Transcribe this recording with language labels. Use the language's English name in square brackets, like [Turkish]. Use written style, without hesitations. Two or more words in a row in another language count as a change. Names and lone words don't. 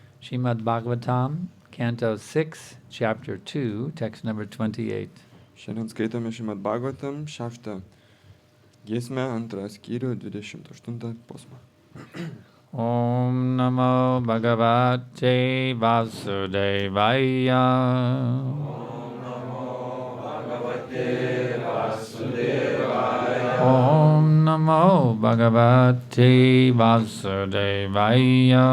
[English] Śrīmad Bhāgavatam, Canto 6, Chapter 2, text number 28. [Lithuanian] Šiandien skaitome Śrīmad Bhāgavatam 6 giesmę, 2 skyrių, 28 posmą. [Sanskrit] ॐ नमो भगवते वासुदेवाय. ॐ नमो भगवते वासुदेवाय. ॐ नमो भगवते वासुदेवाय.